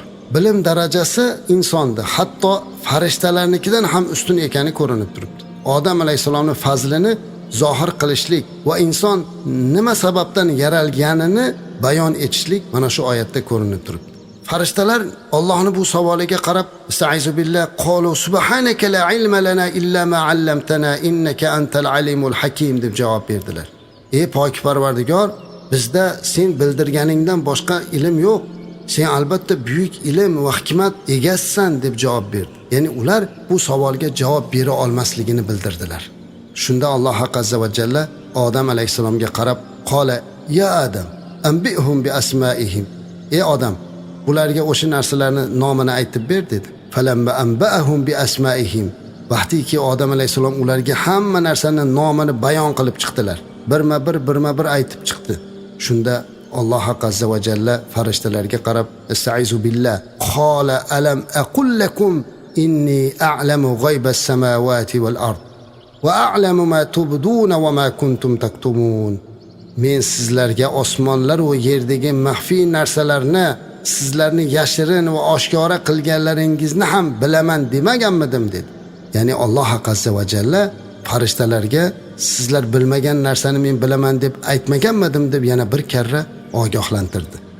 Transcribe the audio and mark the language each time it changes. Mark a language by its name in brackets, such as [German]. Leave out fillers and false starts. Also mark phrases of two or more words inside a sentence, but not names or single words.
[Uzbek] Bilim darajasi insonda, hatto farishtalarnikidan ham ustun ekani ko'rinib turibdi. Odam alayhissalomning fazlini zohir qilishlik va inson nima sababdan yaralganini bayon etishlik mana shu oyatda ko'rinib turibdi. Farishtalar Allohning bu savoliga qarab, [Arabic] "أستعيذ بالله، قالوا سبحانك لا علم لنا إلا ما علمتنا إنك أنت العليم الحكيم" [Uzbek] deb javob berdilar. "Ey pok Parvardigor, bizda sen bildirganingdan boshqa ilm yo'q. Sen albatta buyuk ilm va hikmat egasisan" deb javob berdi. Ya'ni ular bu savolga javob bera olmasligini bildirdilar. Shunda Alloh azza va jalla Odam alayhissalomga qarab, [Arabic] "قال يا آدم أنبئهم بأسمائهم." [Uzbek] "Ey odam, ularga o'sha narsalarni nomini aytib ber" dedi. [Arabic] "فلما أنبأهم بأسمائهم." [Uzbek] Vaqtiki Odam alayhissalom ularga hamma narsaning nomini bayon qilib chiqdilar. Birma bir aytib chiqdi. Shunda Alloh azza va jalla farishtalarga qarab, [Arabic] "أستعيذ بالله، قال ألم أقل لكم إني أعلم غيب السماوات والأرض وأعلم ما تبدون وما كنتم تكتمون." [Uzbek] Men sizlarga osmonlar va yerdagi maxfiy narsalarni, sizlarni yashirin va oshkora qilganlaringizni ham bilaman demaganmidim dedi. Ya'ni Alloh azza va jalla farishtalarga sizlar bilmagan narsani men bilaman deb aytmaganmidim deb yana bir karra ogohlantirdi.